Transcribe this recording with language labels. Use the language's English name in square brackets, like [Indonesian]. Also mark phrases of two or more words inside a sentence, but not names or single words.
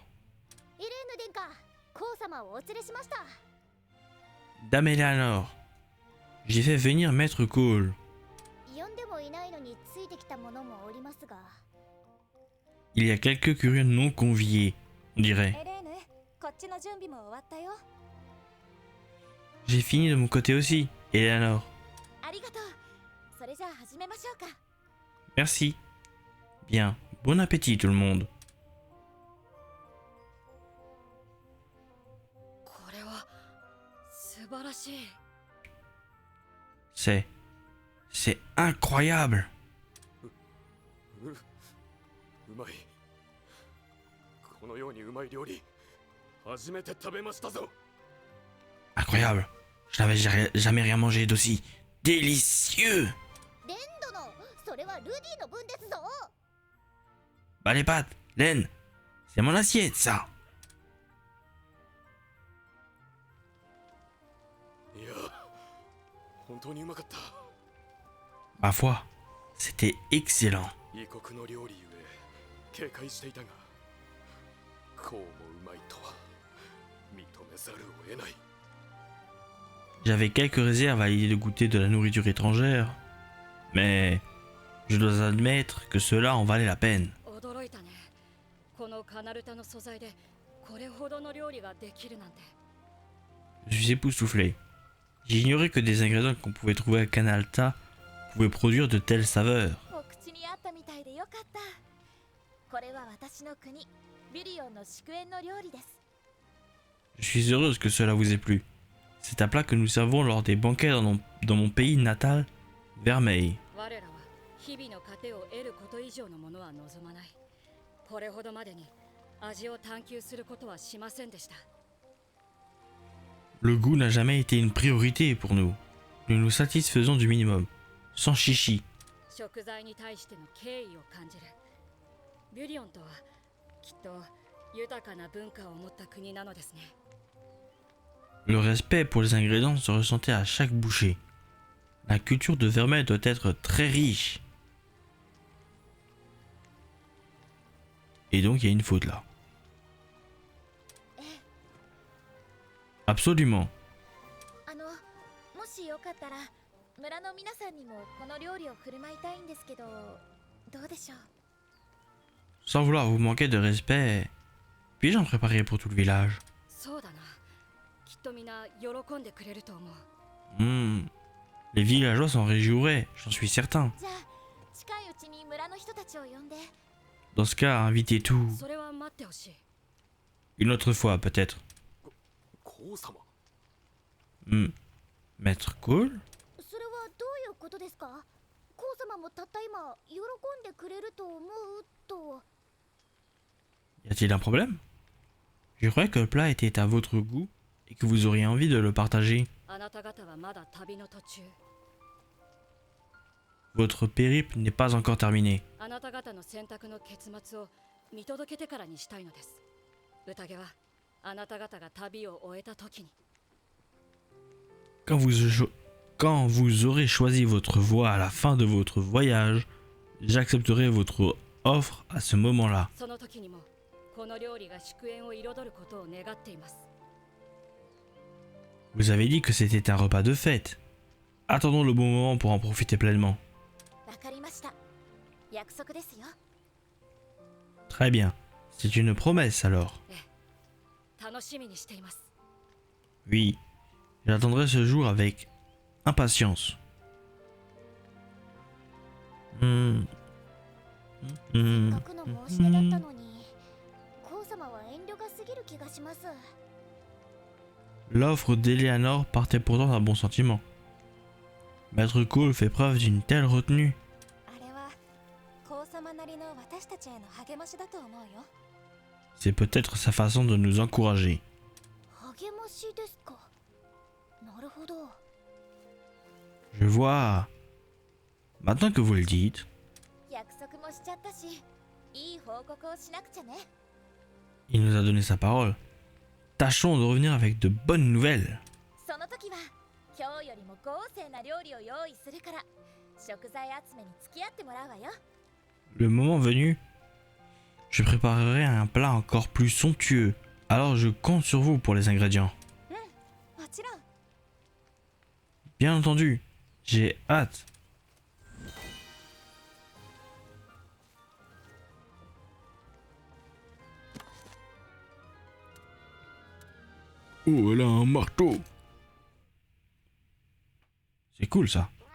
[Japanese] イレーヌ殿下、コウ様をお連れしました。 [French] Dame Eleanor, j'ai fait venir Maître Cole. [Japanese] 呼んでもいないのについてきたものもおりますが。 [French] Il y a quelques curieux non conviés, on dirait. [Japanese] エレーヌ、こっちの準備も終わったよ。 [French] J'ai fini de mon côté aussi, Eleanor. [Japanese] ありがとう。それじゃあ始めましょうか。 [French] Merci. Bien, bon appétit tout le monde. [Japanese] これは素晴らしい。 [French] C'est incroyable. [Japanese] うまい。このようにうまい料理初めて食べましたぞ。 [French] Incroyable. Je n'avais jamais rien mangé d'aussi délicieux. [Japanese] レン殿、それはルディの分ですぞ。 [French] Bah les pâtes, Len, c'est mon assiette ça. [Japanese] いや、本当にうまかった。 [French] Ma foi, c'était excellent. [Japanese] 異国の料理ゆえ警戒していたが、こうもうまいとは認めざるを得ない。 [French] J'avais quelques réserves à l'idée de goûter de la nourriture étrangère, mais je dois admettre que cela en valait la peine. [Japanese] 驚いたね。このカナルタの素材でこれほどの料理ができるなんて。 [French] Je suis époustouflé. J'ignorais que des ingrédients qu'on pouvait trouver à Canalta pouvaient produire de telles saveurs. [Japanese] お口に合ったみたいでよかった。これは私の国、ビリオンの祝宴の料理です。 [French] Je suis heureuse que cela vous ait plu. C'est un plat que nous servons lors des banquets dans mon pays natal, Vermeil. [Japanese] 我らは日々の糧を得ること以上のものは望まない。これほどまでに味を探求することはしませんでした。 [French] Le goût n'a jamais été une priorité pour nous. Nous nous satisfaisons du minimum, sans chichi. [Japanese] 食材に対しての敬意を感じる。ビュリオンとはきっと豊かな文化を持った国なのですね。 [French] Le respect pour les ingrédients se ressentait à chaque bouchée. La culture de Vermeil doit être très riche. Et donc il y a une faute là. Absolument. [Japanese] もしよかったら村の皆さんにもこの料理を振る舞いたいんですけど、どうでしょう。 [French] Sans vouloir vous manquer de respect, puis-je en préparer pour tout le village? [Japanese] そうだな。きっとみんな喜んでくれると思う。 [French] Les villageois s'en réjouiraient, j'en suis certain. [Japanese] じゃあ近いうちに村の人たちを呼んで。 [French] Dans ce cas, invitez tout. [Japanese] それは待ってほしい。 [French] Une autre fois, peut-être. [Japanese] コウ様。 [French] Maître Cole? [Japanese] それはどういうことですか？コウ様もたった今喜んでくれると思うと。 [French] Y a-t-il un problème? Je croyais que le plat était à votre goût et que vous auriez envie de le partager. [Japanese] あなた方はまだ旅の途中。 [French] Votre périple n'est pas encore terminé. [Japanese] あなた方の選択の結末を見届けてからにしたいのです。宴はあなた方が旅を終えた時に。 [French] Quand vous aurez choisi votre voie à la fin de votre voyage, j'accepterai votre offre à ce moment-là. [Japanese] その時にもこの料理が祝宴を彩ることを願っています。 [French] Vous avez dit que c'était un repas de fête. Attendons le bon moment pour en profiter pleinement. [Japanese] わかりました。約束ですよ。 [French] Très bien. C'est une promesse alors. [Japanese] 楽しみにしています。 [French] Oui. J'attendrai ce jour avec impatience. [Japanese] せっかくの申し出だったのに、コウ様は遠慮が過ぎる気がします。 [French] L'offre d'Eleanor partait pourtant d'un bon sentiment. Maître Cole fait preuve d'une telle retenue. [Japanese] あれはコウ様なりの私たちへの励ましだと思うよ。 [French] C'est peut-être sa façon de nous encourager. [Japanese] 励ましですか。なるほど。 [French] Je vois. Maintenant que vous le dites, [Japanese] 約束もしちゃったし、いい報告をしなくちゃね。 [French] il nous a donné sa parole. Tâchons de revenir avec de bonnes nouvelles. [Japanese] その時は今日よりも豪勢な料理を用意するから食材集めに付き合ってもらうわよ。 [French] Le moment venu, je préparerai un plat encore plus somptueux. Alors je compte sur vous pour les ingrédients. [Japanese] もちろん。 [French] Bien entendu, j'ai hâte. Oh, elle a un marteau. C'est cool ça.